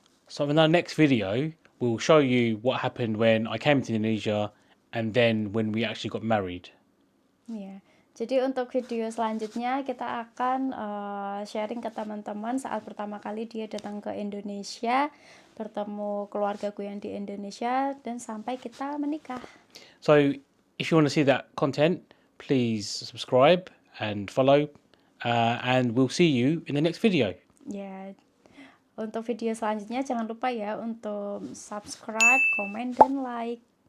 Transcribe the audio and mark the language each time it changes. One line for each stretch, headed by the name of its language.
English: So in our next video, we'll show you what happened when I came to Indonesia, and then when we actually got married. Ya,
Indonesian: Jadi untuk video selanjutnya kita akan sharing ke teman-teman saat pertama kali dia datang ke Indonesia, bertemu keluargaku yang di Indonesia, dan sampai kita menikah.
English: So if you want to see that content, please subscribe and follow, and we'll see you in the next video.
Indonesian: Ya, untuk video selanjutnya jangan lupa ya untuk subscribe, komen, dan like.